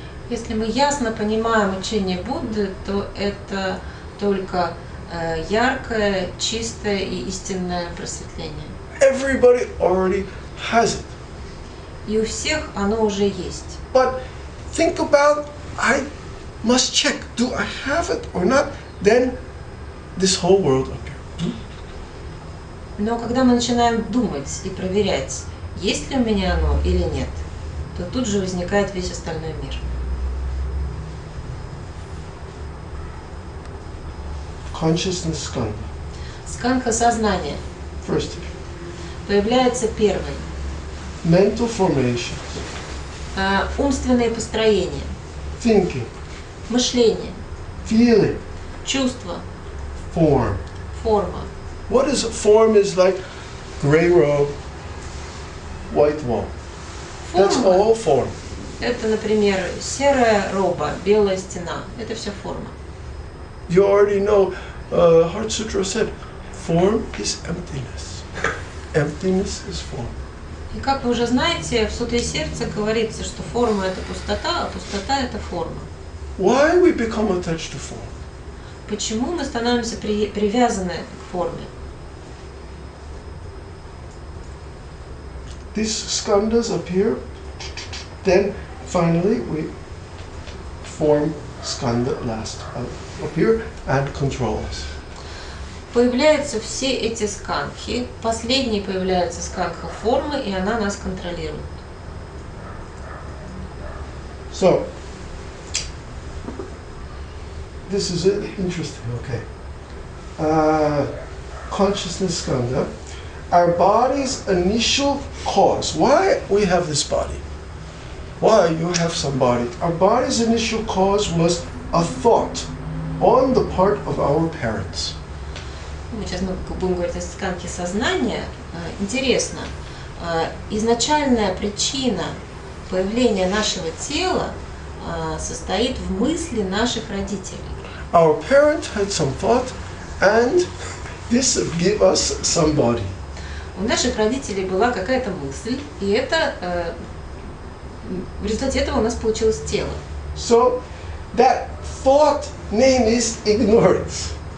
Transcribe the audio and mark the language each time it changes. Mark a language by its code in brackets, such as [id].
[ru] Если мы ясно понимаем учение Будды, то это только яркое, чистое и истинное просветление. [en] Everybody already has it. [ru] И у всех оно уже есть. [en] But think about, I must check, do I have it or not? Then this whole world appears. [ru] Но когда мы начинаем думать и проверять, есть ли у меня оно или нет, то тут же возникает весь остальной мир. [en] Consciousness skandha. [ru] Скандха сознания. [en] First, [ru] Появляется первый. [en] mental formations, [ru] Умственные построения, [en] thinking, [ru] мышление, [en] feeling, [ru] чувство, [en] form. [ru] форма. [en] What is form? Is like gray robe, white wall. That's [ru] Форма [en] all form. [ru] это, например, серая роба, белая стена. Это все форма. [en] You already know, Heart Sutra said, form is emptiness. Emptiness is form. [ru] И как вы уже знаете, в Сутре сердца говорится, что форма это пустота, а пустота это форма. [en] Why we become attached to form? [ru] Почему мы становимся привязаны к форме? [en] These skandhas appear, then finally we form skandha last appear and control us. [ru] Появляются все эти скандхи, последней появляется скандха формы, и она нас контролирует. [en] So, this is interesting, okay. Consciousness skandha, our body's initial cause. Why we have this body? Why you have some body? Our body's initial cause was a thought on the part of our parents. [ru] Сейчас мы будем говорить о скандхе сознания. Интересно, изначальная причина появления нашего тела состоит в мысли наших родителей. [en] Our parents had some thought, and this give us some body. [ru] У наших родителей была какая-то мысль, и это в результате этого у нас получилось тело. [en] So that thought name is ignorance.